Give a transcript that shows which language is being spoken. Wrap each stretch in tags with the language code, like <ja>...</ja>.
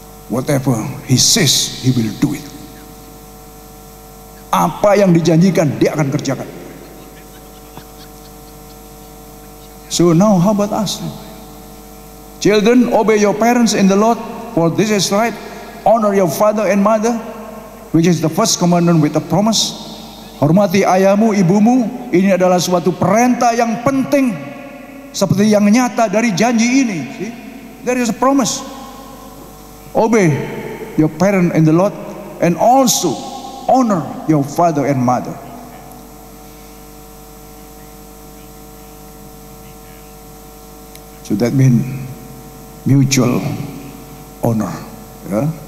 <en>Whatever He says, He will do it.</en> <id>Apa yang dijanjikan, Dia akan kerjakan.</id> <en>So now how about us? Children, obey your parents in the Lord, for this is right. Honor your father and mother, which is the first commandment with a promise.</en> <id>Hormati ayahmu, ibumu. Ini adalah suatu perintah yang penting, seperti yang nyata dari janji ini.</id> <en>See? There is a promise. Obey your parent in the Lord, and also honor your father and mother. So that means mutual honor. Yeah?</en>